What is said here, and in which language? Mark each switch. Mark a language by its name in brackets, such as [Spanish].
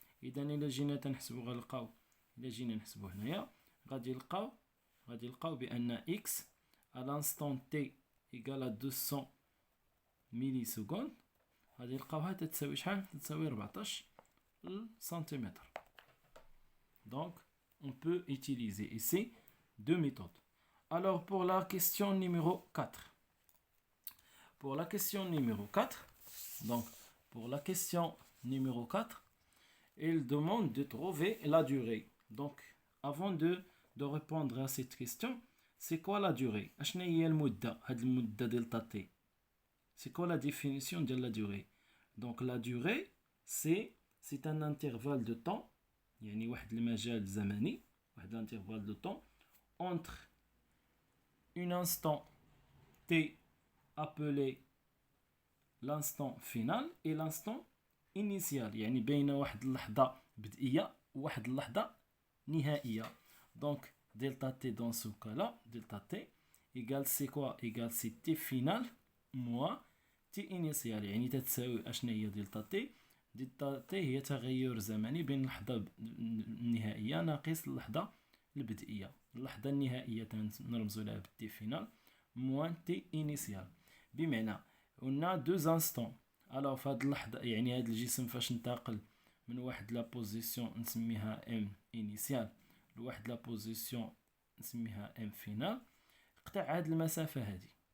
[Arabic] اذا الا جينا تنحسبو غنلقاو الا جينا نحسبو هنايا غادي نلقاو بان [French] x à l'instant t égale à [Arabic] 200 ملي سكوند غادي نلقاوها تتساوي شحال؟ تتساوي 14 سنتيمتر. [French] Donc on peut utiliser ici deux méthodes. Alors pour la question numéro 4. Pour la question numéro 4, donc pour la question numéro 4, il demande de trouver la durée. Donc avant de répondre à cette question, c'est quoi la durée? [Arabic] أشنا هي المدة؟ هاد المدة دلتا تي. [French] C'est quoi la définition de la durée? Donc la durée c'est un intervalle de temps [Arabic] يعني واحد المجال زمني واحد [French] l'intervalle de temps entre un instant t appelé l'instant final et l'instant initial. [Arabic] يعني بين واحد اللحظة بدئية وواحد اللحظة نهائية. [French] Donc delta t dans ce cas-là, delta t égale c'est quoi? Égale c'est t final moins t initial. [Arabic] يعني تتساوي أشنا هي delta t؟ دلتا تي هي تغير زمني بين اللحظة النهائية ناقص اللحظة البدئية. اللحظة النهائية نرمزو لها بالتي فينال موان تي انيسيال. بمعنى قلنا دو انستون. الوغ فهاد اللحظة يعني هاد الجسم فاش انتقل من واحد لا بوزيسيون نسميها ام انيسيال لواحد لا بوزيسيون نسميها ام فينال قطع هاد المسافة هادي.